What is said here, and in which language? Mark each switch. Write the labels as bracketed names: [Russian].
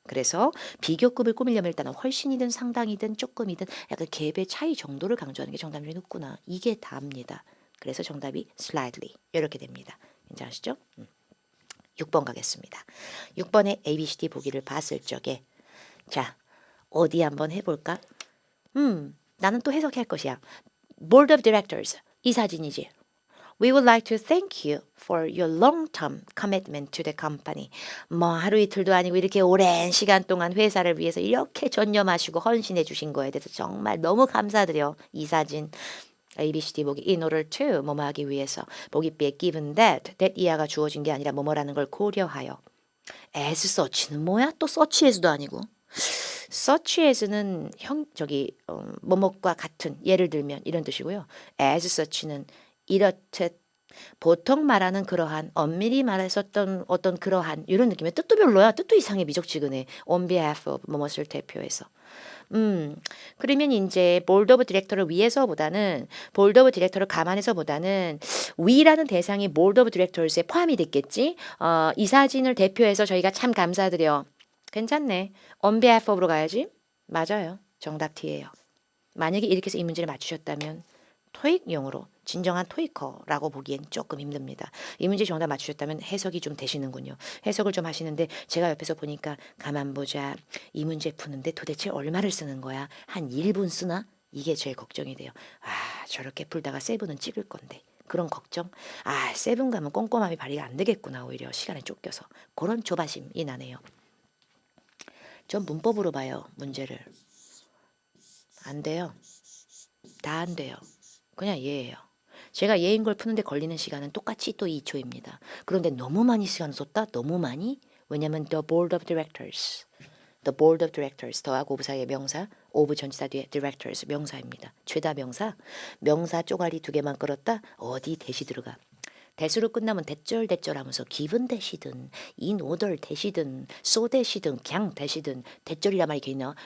[Korean] 그래서 비교급을 꾸미려면 일단은 훨씬이든 상당이든 조금이든 약간 갭의 차이 정도를 강조하는 게 정답률이 높구나. 이게 답입니다. 그래서 정답이 slightly 이렇게 됩니다. 괜찮으시죠? 6번 가겠습니다. 6번의 ABCD 보기를 봤을 적에 자 어디 한번 해볼까? 나는 또 해석할 것이야. [English] Board of Directors [Korean] 이 사진이지. [English] We would like to thank you for your long-term commitment to the company. [Korean] 뭐 하루 이틀도 아니고 이렇게 오랜 시간 동안 회사를 위해서 이렇게 전념하시고 헌신해 주신 거에 대해서 정말 너무 감사드려. 이 사진. ABCD 보기 [English] in order to [Korean] 뭐뭐 하기 위해서 보기비에 [English] given that [Korean] 이하가 주어진 게 아니라 뭐뭐라는 걸 고려하여 as such는 뭐야? 또 such as도 아니고 such as는 뭐뭐과 같은 예를 들면 이런 뜻이고요. as such는 이렇듯 보통 말하는 그러한 엄밀히 말해서 어떤 그러한 이런 느낌의 뜻도 별로야. 뜻도 이상해 미적지근해. [English] on behalf of [Korean] 뭐뭇을 대표해서. 그러면 이제 보드 오브 디렉터를 위해서보다는 보드 오브 디렉터를 감안해서보다는 위라는 대상이 보드 오브 디렉터스에 포함이 됐겠지. 이 사진을 대표해서 저희가 참 감사드려. 괜찮네. [English] on behalf of로 [Korean] 가야지. 맞아요. 정답 T예요. 만약에 이렇게 해서 이 문제를 맞추셨다면 토익용으로 진정한 토익커라고 보기엔 조금 힘듭니다. 이 문제 정답 맞추셨다면 해석이 좀 되시는군요. 해석을 좀 하시는데 제가 옆에서 보니까 가만 보자. 이 문제 푸는데 도대체 얼마를 쓰는 거야? 한 1분 쓰나? 이게 제일 걱정이 돼요. 저렇게 풀다가 세븐은 찍을 건데. 그런 걱정? 세븐 가면 꼼꼼함이 발휘가 안 되겠구나. 오히려 시간에 쫓겨서. 그런 조바심이 나네요. 전 문법으로 봐요. 문제를. 안 돼요. 다 안 돼요. 그냥 예예요. 제가 예인 걸 푸는데 걸리는 시간은 똑같이 또 2초입니다. 그런데 너무 많이 시간 썼다? 너무 많이? 왜냐면 [English] the board of directors. the board of directors [Korean] 더하고 부사의 명사, of 전치사 뒤에 directors 명사입니다. 최다 명사, 명사 쪼가리 2개만 끌었다? 어디 대시 들어가. 대수로 끝나면 대절 하면서 기분 대시든 in order 대시든 so 대시든 그냥 대시든 대절이란 말이 있나?